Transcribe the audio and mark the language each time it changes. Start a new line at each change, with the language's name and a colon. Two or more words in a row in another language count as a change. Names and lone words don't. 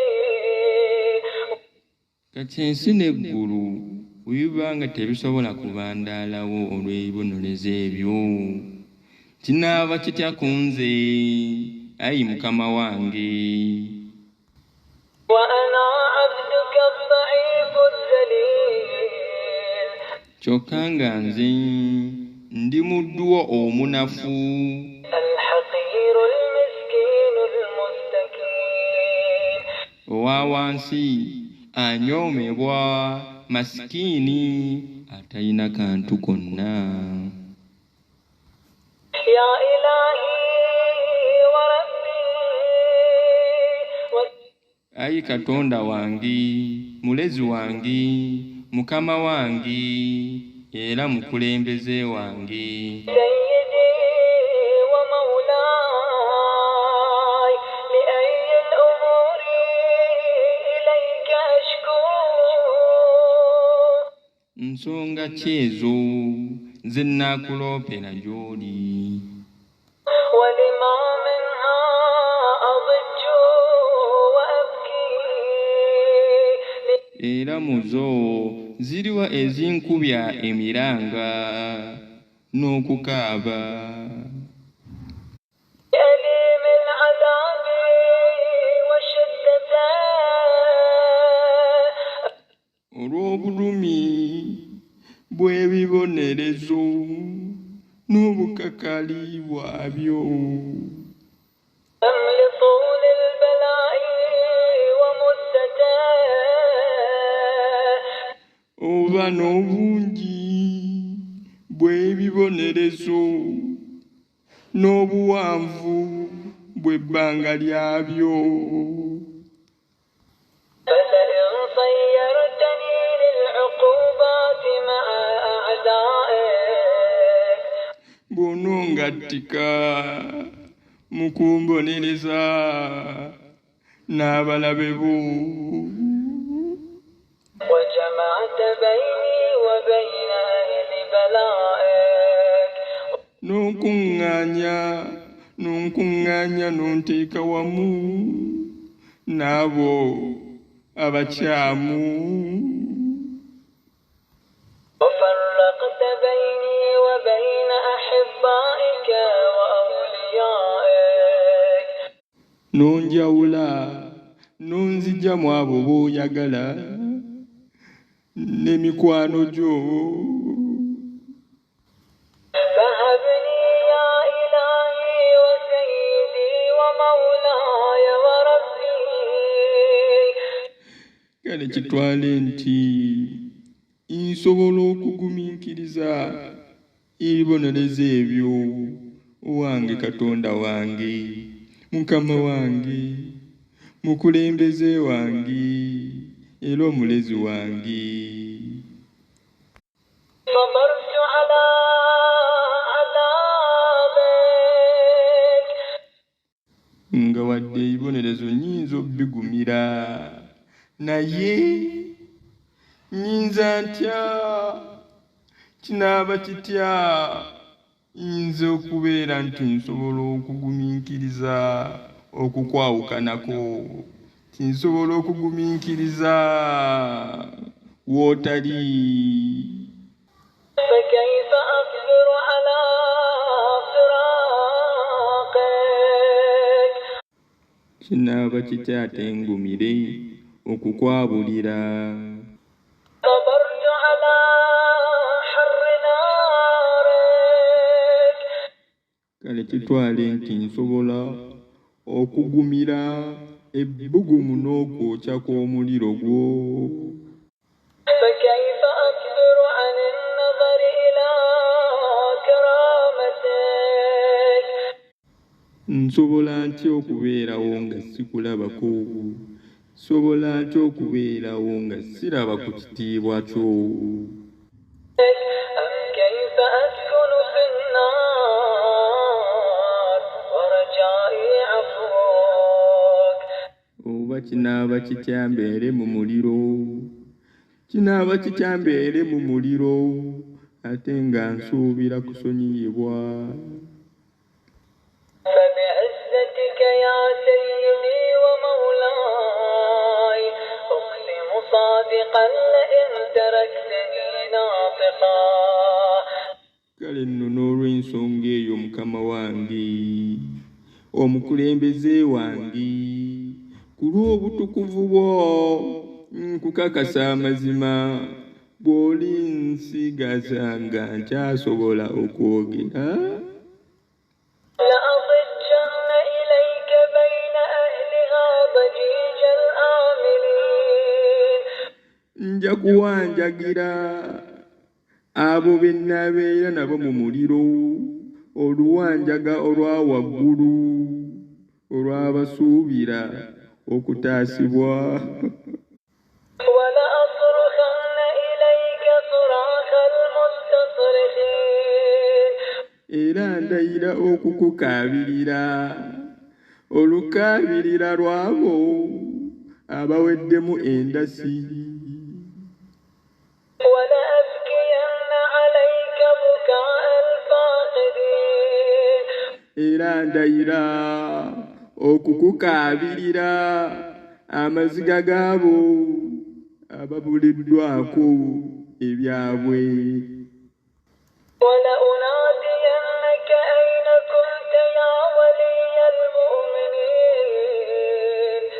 Ganda: kati ensi n'eggulu bwe biba nga tebisobola kubandaalawo olw'ebibonerezo ebyo kinaaba kitya ku nze ayi mukama wange.
Arabic: وأنا عبدك الضعيف الذليل
Ganda: kyokka nga nze ndi mudduwo omunafu
Arabic: الحقير المسكين المستكين
Ganda: owa wansi anyoomebwa masikiini atalina kantu konna.
Arabic: يا إلهي وربي
Ganda: ayi katonda wange mulezi wange mukama wange era mukulembeze wange.
Arabic: سيدي ومولاي لأي الأمور إليك أشكو
Ganda: nsonga ki ezo ze nnaakuloopera gy'oli
Arabic: ولما منها أضج وأبكي
Ganda: era mu zo ziriwa ezinkubya emiranga n'okukaaba
Arabic: أليم العذاب وشدته
Ganda: olw'obulumi bw'ebibonerezo n'obukakali bwabyo.
Arabic: أم لطول البلاء ومدته
Ganda: oba n'obungi bw'ebibonerezo n'obuwanvu bw'ebbanga lyabyo.
Arabic: فلئن صيرتني للعقوبات مع أعدائك
Ganda: bw'onongattika mu kumbonereza n'abalabe bo,
Arabic: وجمعت بيني وبين أهل بلائك
Ganda: n'onkuŋŋaanya n'onteeka wamu n'abo abakyamu.
Arabic: وفرقت بيني وبين أحبائك وأوليائك
Ganda: n'onjawula n'onzigya mu abo b'oyagala n'emikwano gyo.
Arabic: فهبني يا إلهي وسيدي ومولاي وربي
Ganda: kale kitwale nti nsobola okugumiikiriza ebibonerezo ebyo, wange Katonda wange, Mukama wange, mukulembeze wange era omulezi wange.
Arabic: صبرت على عذابك
Ganda: nga wadde ebibonerezo nnyinza obbigumira, naye nnyinza ntya, kinaaba kitya nze okubeera nti nsobola okugumiikiriza okukwawukanako, tinsobola okugumiikiriza wootali.
Arabic: فكيف أصبر على فراقك
Ganda: kinaaba kitya ate ngumire okukwabulira.
Arabic: صبرت على حر نارك
Ganda: kale kitwale nti nsobola okugumira ebbugumu n'okwokya kw'omuliro gwo.
Arabic: فكيف أصبر عن النظر إلى كرامتك
Ganda: nsobola ntya okubeerawo nga sikulabako? Nsobola ntya okubeerawo nga siraba ku kitiibwa kyo?
Arabic: أم كيف أسكن في النار ورجائي عفوك
Ganda: oba kinaaba kitya mbeere mu muliro? Kinaaba kitya mbeere mu muliro ate nga nsuubira kusonyiyibwa?
Arabic: فبعزتك يا سيدي ومولاي أقسم صادقا لئن تركتني ناطقا
Ganda: kale nno n'olw'ensonga eyo Mukama wange, omukulembeze wange, ku lw'obutukuvu bwo nkukakasa amazima, bw'olinsigaza nga nkyasobola okwogera,
Arabic: لأضجن إليك بين أهلها ضجيج الآملين
Ganda: nja kuwanjagira abo be nnabeera nabo mu muliro, oluwanjaga olwa waggulu olw'abasuubira okutaasibwa.
Arabic: ولأصرخن إليك صراخ المستصرخين
Ganda: era ndayira okukukaabirira olukaabirira lw'abo abaweddemu endasi,
Arabic: ولأبكين عليك بكاء الفاقدين
Ganda: era ndayira okukukaabirira amaziga gaabo ababuliddwako ebyabwe.
Arabic: ولأنادينك أين كنت يا ولي المؤمنين